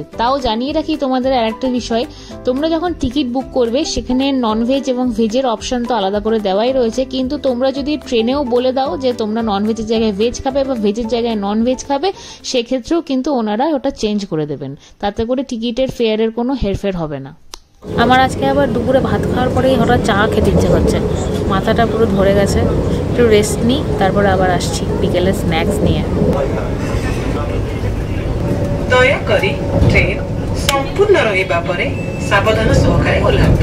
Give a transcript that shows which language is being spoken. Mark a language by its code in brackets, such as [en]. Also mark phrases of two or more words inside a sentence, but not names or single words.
[bn] তাও জানিয়ে রাখি তোমাদের আরেকটা বিষয়, তোমরা যখন টিকিট বুক করবে সেখানে ননভেজ এবং ভেজের অপশন তো আলাদা করে দেওয়াই রয়েছে, কিন্তু তোমরা যদি ট্রেনেও বলে দাও যে তোমরা ননভেজের জায়গায় ভেজ খাবে বা ভেজের জায়গায় ননভেজ খাবে, সেক্ষেত্রেও কিন্তু ওনারা ওটা চেঞ্জ করে দেবেন, তাতে করে টিকিটের ফেয়ারের কোনো হেরফের হবে না। আমার আজকে আবার দুপুরে ভাত খাওয়ার পরেই হঠাৎ চা খেতে ইচ্ছে করছে, মাথাটা পুরো ধরে গেছে। একটু রেস্ট নিই, তারপরে আবার আসছি বিকেলে স্ন্যাক্স নিয়ে। [or] ଦୟାକରି ଟ୍ରେନ୍ ସମ୍ପୂର୍ଣ୍ଣ ରହିବା ପରେ ସାବଧାନ ସହକାରେ ଓହ୍ଲାନ୍ତୁ।